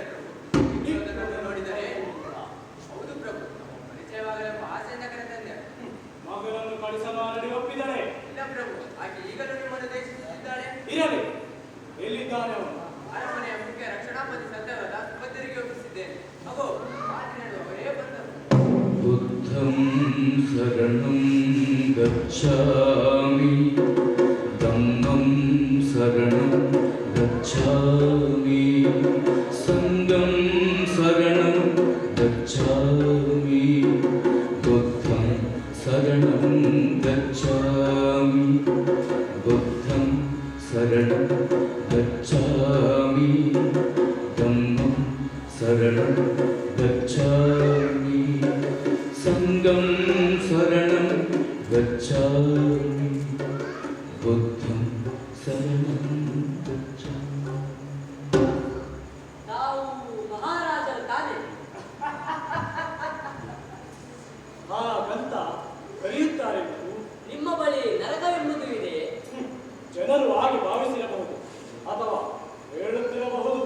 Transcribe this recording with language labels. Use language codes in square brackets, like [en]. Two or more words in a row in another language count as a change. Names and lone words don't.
[kn] ಪ್ರಭು, ಇಕ್ರೋಧನನ್ನು ನೋಡಿದರೆ ಹೌದು ಪ್ರಭು, ಪರಿಚಯವಾಗಲೆಂಬ ಆಸೆಯಿಂದ ಕರೆತಂದೆ. ಮಗಳನ್ನು ಕಳಿಸಲು ಆಲ್ರೆಡಿ ಒಪ್ಪಿದ್ದಾಳೆ. ಇಲ್ಲ ಪ್ರಭು, ಆಕೆ ಈಗಲೂ ನಿಮ್ಮನ್ನು ದೇಶಿಸುತ್ತಿದ್ದಾಳೆ. ಇರಲಿ, ಎಲ್ಲಿದ್ದಾನೆ ಅವನು? ಅರಮನೆಯ ಮುಖ್ಯ ರಕ್ಷಣಾಪತಿ ಸತ್ಯವಾದ ಸುಭದ್ರಿಗೆ ಒಪ್ಪಿಸಿದ್ದೇನೆ. ಅಗೋ ಮಾತನಾಡುವವರೇ ಬಂದರು. [pi] बुद्धं शरणं गच्छामि धम्मं शरणं गच्छामि संघं शरणं गच्छामि बुद्धं शरणं गच्छामि बुद्धं शरणं गच्छामि धम्मं शरणं गच्छामि संघं शरणं गच्छामि बुद्धं शरणं गच्छामि. [kn] ನಾವು ಮಹಾರಾಜರು ತಾನೆ. ಹಾಗಂತ ಕರೆಯುತ್ತಾರೆ ಪ್ರಭು. ನಿಮ್ಮ ಬಳಿ ನರಕವೆಂಬುದು ಇದೆ. ಜನರು ಹಾಗೆ ಭಾವಿಸಿರಬಹುದು ಅಥವಾ ಹೇಳುತ್ತಿರಬಹುದು.